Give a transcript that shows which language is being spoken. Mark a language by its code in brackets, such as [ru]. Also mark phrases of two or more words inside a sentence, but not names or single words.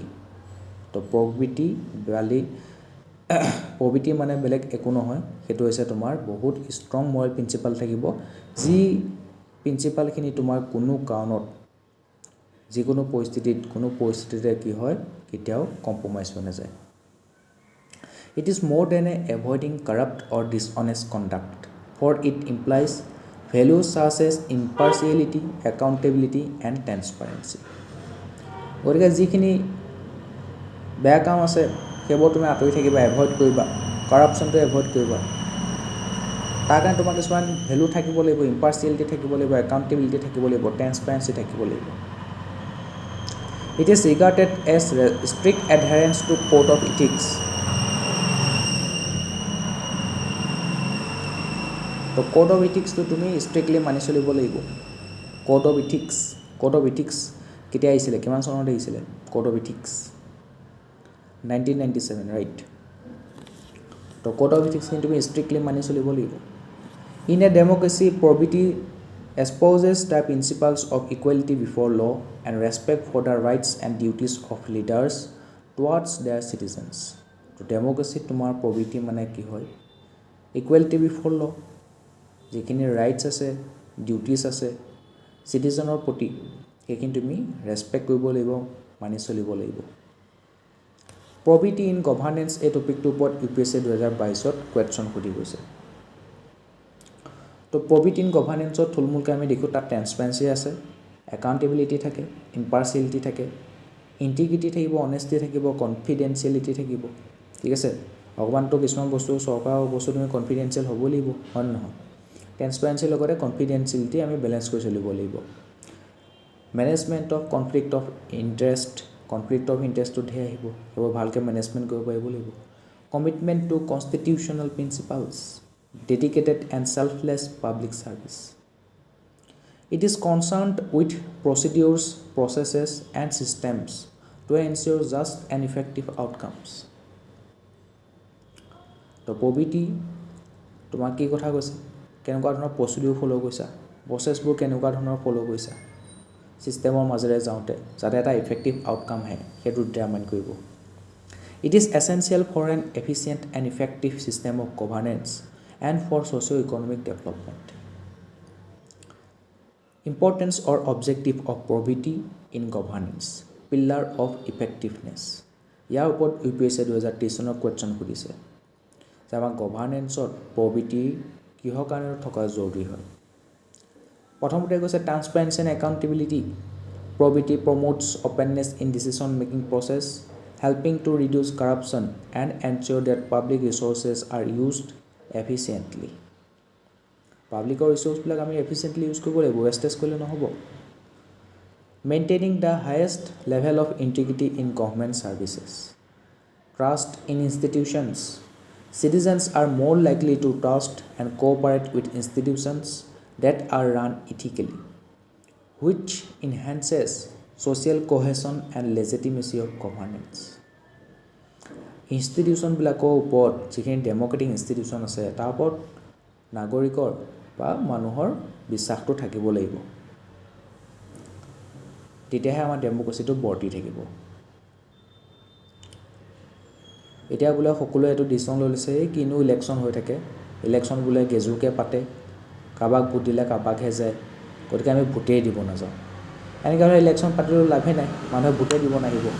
[as] তো প্ৰবিটি মানে বেলেগ একো নহয়, সেইটো হৈছে তোমাৰ বহুত [en] strong moral principal [as] থাকিব, যি প্ৰিন্সিপালখিনি তোমাৰ কোনো কাৰণত যিকোনো পৰিস্থিতিতে কি হয়, কেতিয়াও কম্প্ৰমাইজ হৈ নাযায়। [en] It is more than avoiding corrupt or dishonest conduct, for it implies values such as impartiality, accountability and transparency. [as] গতিকে যিখিনি বেয়া কাম আছে সেইবোৰ তুমি আঁতৰি থাকিবা, এভইড কৰিবা, কৰাপশ্যনটো এভইড কৰিবা। তাৰ কাৰণে তোমাৰ কিছুমান ভেলু থাকিব লাগিব, ইম্পাৰ্চিয়েলিটি থাকিব লাগিব, একাউণ্টেবিলিটি থাকিব লাগিব, ট্ৰেন্সপাৰেঞ্চি থাকিব লাগিব। [en] It is regarded as strict adherence to code of ethics. [as] তো [en] code of ethicsটো [as] তুমি ষ্ট্ৰিক্টলি মানি চলিব লাগিব। [en] code of ethics [as] কেতিয়া আহিছিলে কিমান চনত আহিছিলে [en] code of ethics 1997 right [as] তো [en] code of ethics [as] তুমি স্ট্ৰিক্টলি মানি চলিব লাগিব [en] in a democracy probity espouses the principles of equality before law and respect for the rights and duties of leaders towards their citizens [as] তো ডেমোক্ৰেসি তোমাৰ probity মানে কি হয় [en] equality before law [as] যিখিনি ৰাইটস আছে ডিউটিজ আছে সিটিজেনৰ প্ৰতি সেইখিনি তুমি ৰেসপেক্ট কৰিব লাগিব মানি চলিব লাগিব [en] probity in governance [as] এই টপিকটোৰ ওপৰত UPSC 2022 ত কোৱেশ্চন সুধি গৈছে তো [en] probity in governance [as] ৰ থুলমুলকৈ আমি দেখো তাত ট্ৰান্সপাৰেন্সি আছে একাউন্টেবিলিটি থাকে ইম্পাৰ্চিয়ালিটি থাকে ইন্টিগ্ৰিটি থাকিব অনেষ্টি থাকিব কনফিডেন্সিয়েলিটি থাকিব ঠিক আছে ভগৱানটো কিছুমান বস্তু চৰকাৰৰ বস্তু তুমি কনফিডেন্সিয়েল হ'ব লাগিব হয় নহয় ট্ৰান্সপাৰেন্সিৰ লগতে কনফিডেন্সিয়েলিটি আমি বেলেন্স কৰি চলিব লাগিব [en] management of conflict of interest [as] তো ধেৰ আহিব সেইবোৰ ভালকৈ মেনেজমেন্ট কৰিব পাৰিব লাগিব [en] commitment to constitutional principles dedicated and selfless public service. It is concerned with procedures, processes, and systems to ensure just and effective outcomes. [as] তো probity তোমাক কি কথা কৈছে কেনেকুৱা ধৰণৰ [en] procedure follow [as] কৰিছা প্ৰসেছবোৰ কেনেকুৱা ধৰণৰ ফলো কৰিছা সিস্টেমৰ মাজেৰে যাওঁতে যাতে এটা [en] effective outcome [as] হয় সেইটো ডিটাৰমাইন কৰিব [en] It is essential for an efficient and effective system of governance and for socio-economic development. Importance or objective of probity in governance. Pillar of effectiveness. [as] ইয়াৰ ওপৰত UPSC 2023 চনৰ কোৱেশ্চন সুধিছে যে আমাৰ গভৰ্নেন্সত probity কিহৰ কাৰণে থকা জৰুৰী হয় প্ৰথমতে কৈছে [en] transparency and accountability probity promotes openness in decision making process helping to reduce corruption and ensure that public resources are used efficiently [as] public resource বিলাক [en] আমি efficiently use [as] কৰিব লাগিব [en] wastage [as] কৰিলে নহব [en] maintaining the highest level of integrity in government services trust in institutions citizens are more likely to trust and cooperate with institutions that are run ethically which enhances social cohesion and legitimacy of governance [as] ইনষ্টিটিউচন বিলাকৰ ওপৰত যিখিনি ডেমোক্ৰেটিক ইনষ্টিটিউচন আছে তাৰ ওপৰত নাগৰিকৰ বা মানুহৰ বিশ্বাসটো থাকিব লাগিব তেতিয়াহে আমাৰ ডেমোক্ৰেচিটো বৰ্তি থাকিব এতিয়া বোলে সকলোৱে এটো ডিসিশন লৈ লৈছে কিনো ইলেকশ্যন হৈ থাকে ইলেকশ্যন বোলে গেজুকে পাতে কাবাক ভোট দিলে কাবাকহে যায় গতিকে আমি ভোটেই দিব নাযাওঁ এনেকৈ ইলেকশ্যন পাতিলেও লাভে নাই মানুহে ভোটে দিব নাহিব